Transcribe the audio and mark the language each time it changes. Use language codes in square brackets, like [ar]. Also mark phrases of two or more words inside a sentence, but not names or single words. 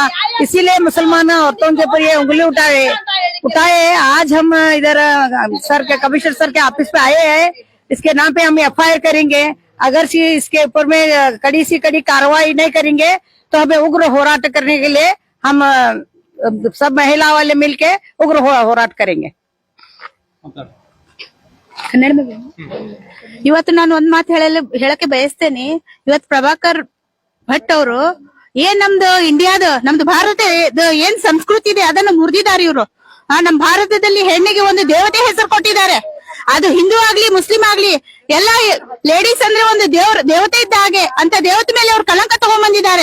[hi] इसीलिए मुसलमान औरतों के ऊपर ये उंगली उठाए। आज हम इधर सर के कमिश्नर सर के ऑफिस पे आए हैं। इसके नाम पे हम FIR करेंगे। अगर इसके ऊपर में कड़ी सी कड़ी कार्रवाई नहीं करेंगे तो हमें उग्र होराट करने के लिए हम सब महिला वाले मिलके उग्र ಹೋರಾಟ करेंगे. [kn] ಇವತ್ತು ನಾನು ಒಂದ್ ಮಾತು ಹೇಳಕ್ಕೆ ಬಯಸ್ತೇನೆ. ಇವತ್ತು ಪ್ರಭಾಕರ್ ಭಟ್ ಅವರು ನಮ್ದು ಇಂಡಿಯಾದ, ನಮ್ದು ಭಾರತ ಏನ್ ಸಂಸ್ಕೃತಿ ಇದೆ ಅದನ್ನ ಮುರಿದಿದ್ದಾರೆ ಇವ್ರು. ನಮ್ಮ ಭಾರತದಲ್ಲಿ ಹೆಣ್ಣಿಗೆ ಒಂದು ದೇವತೆ ಹೆಸರು ಕೊಟ್ಟಿದ್ದಾರೆ. ಅದು ಹಿಂದೂ ಆಗ್ಲಿ ಮುಸ್ಲಿಂ ಆಗ್ಲಿ ಎಲ್ಲ ಲೇಡೀಸ್ ಅಂದ್ರೆ ಒಂದು ದೇವತೆ ಇದ್ದ ಹಾಗೆ ಅಂತ ದೇವತೆ ಮೇಲೆ ಅವ್ರು ಕಳಂಕ ತಗೊಂಡ್ಬಂದಿದ್ದಾರೆ.